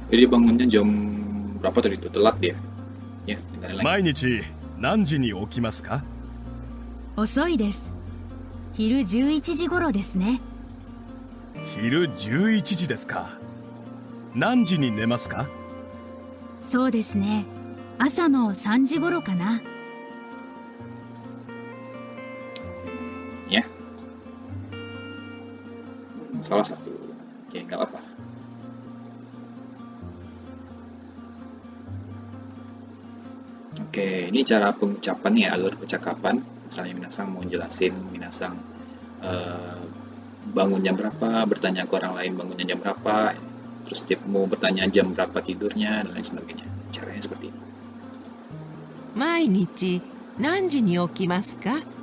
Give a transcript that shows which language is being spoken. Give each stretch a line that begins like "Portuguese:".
Indonesian: Dia bangunnya jam berapa tadi itu? Telat dia. Ya, dengerin lagi.
Japanese: 毎日何時に起きますか？遅いです。昼11時頃ですね。昼11時ですか。何時に寝ますか？そうですね。朝の3時頃かな。
Indonesian: Ya. Salah satu. Oke, nggak apa-apa. Oke, ini cara pengucapan ya, alur percakapan. Misalnya minasang mau jelasin, minasang bangun jam berapa, bertanya ke orang lain bangunnya jam berapa, terus dia mau bertanya jam berapa tidurnya, dan lain sebagainya. Caranya seperti ini.
Japanese: 毎日何時に起きますか？